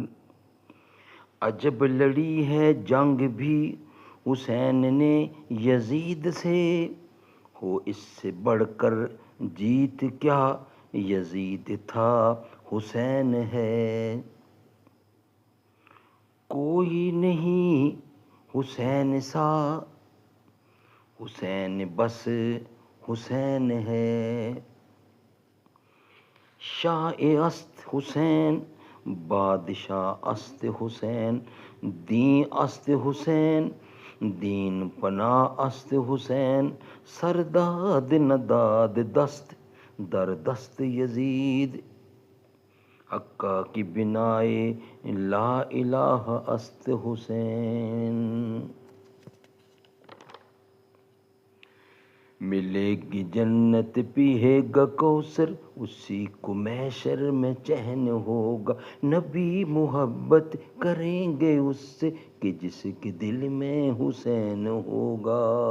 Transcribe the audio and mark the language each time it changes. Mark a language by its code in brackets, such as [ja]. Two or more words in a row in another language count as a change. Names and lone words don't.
[ur] عجب لڑی ہے جنگ بھی حسین نے یزید سے، ہو اس سے بڑھ کر جیت کیا یزید تھا حسین ہے۔ کوئی نہیں حسین سا، حسین بس حسین ہے۔ [fa] شاہ است حسین، بادشاہ است حسین، دین است حسین، دین پناہ است حسین، سرداد نداد دست در دست یزید، حقا کی بنائے لا الہ است حسین۔ [ur] ملے گی جنت پیے گا کوثر، اسی کو محشر میں چین ہوگا، نبی محبت کریں گے اس سے کہ جس کے دل میں حسین ہوگا۔